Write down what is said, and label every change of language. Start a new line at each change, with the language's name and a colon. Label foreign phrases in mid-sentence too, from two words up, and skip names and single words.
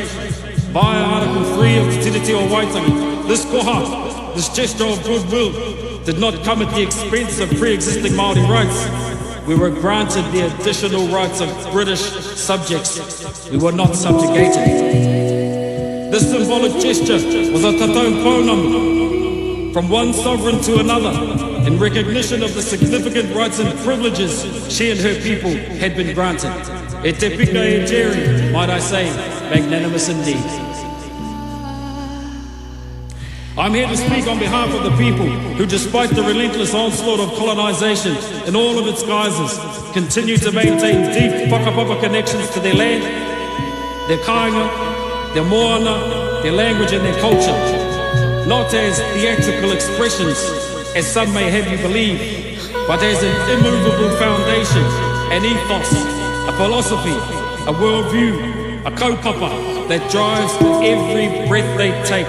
English: Via Article 3 of Te Tiriti o Waitangi, this koha, this gesture of goodwill, did not come at the expense of pre-existing Māori rights. We were granted the additional rights of British subjects. We were not subjugated. This symbolic gesture was a
Māori: tatau pounamu
English: from one sovereign to another in recognition of the significant rights and privileges she and her people had been granted.
Māori: E te pika e Jerry,
English: might I say, magnanimous indeed. I'm here to speak on behalf of the people who, despite the relentless onslaught of colonization in all of its guises, continue to maintain deep whakapapa connections to their land, their kāinga, their moana, their language and their culture, not as theatrical expressions, as some may have you believe, but as an immovable foundation, an ethos, a philosophy, a worldview, a kaupapa that drives every breath they take.